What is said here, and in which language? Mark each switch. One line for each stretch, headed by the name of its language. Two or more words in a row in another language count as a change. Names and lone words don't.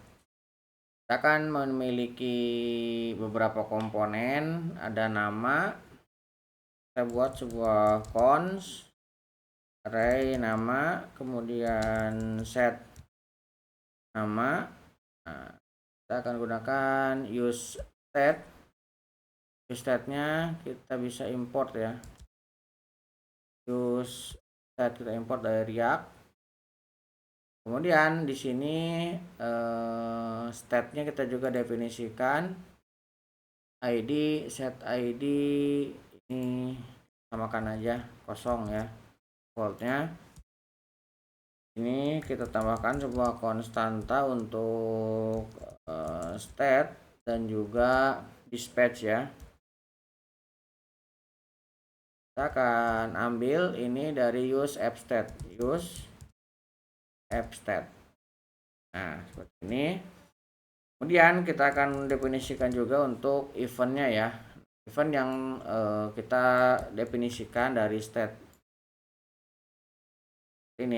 Indonesian: Kita akan memiliki beberapa komponen, ada nama. Kita buat sebuah cons array nama, kemudian set nama. Nah, kita akan gunakan use state-nya kita bisa import ya, use state kita import dari React. Kemudian di sini state-nya kita juga definisikan ID, set ID ini samakan aja kosong ya, defaultnya. Ini kita tambahkan sebuah konstanta untuk state dan juga dispatch ya. Kita akan ambil ini dari use app state. Nah, seperti ini. Kemudian kita akan definisikan juga untuk eventnya ya. Event yang kita definisikan dari state ini.